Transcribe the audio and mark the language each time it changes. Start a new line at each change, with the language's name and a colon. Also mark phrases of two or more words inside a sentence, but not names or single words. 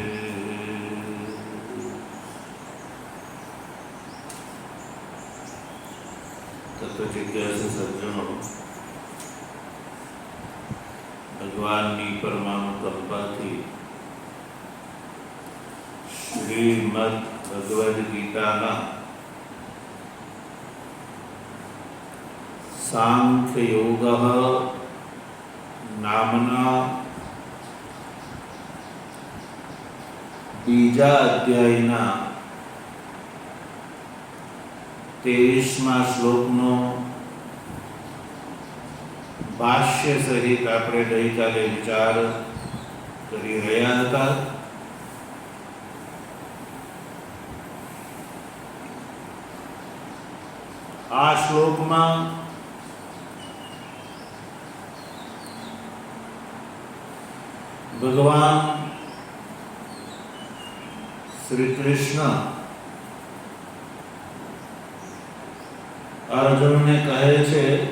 Gujarati: તત્વજિજ્ઞાસુ સજ્જનો, ભગવાનની પરમાનુકંપાથી શ્રીમદ્ ભગવદ ગીતાના સાંખ્ય યોગ નામના બીજા અધ્યાયના 23મા શ્લોકનો ભાષ્ય સહિત આપણે ગઈકાલે વિચાર કરી રહ્યા હતા. આ શ્લોકમાં ભગવાન શ્રી કૃષ્ણ અર્જુનને કહે છે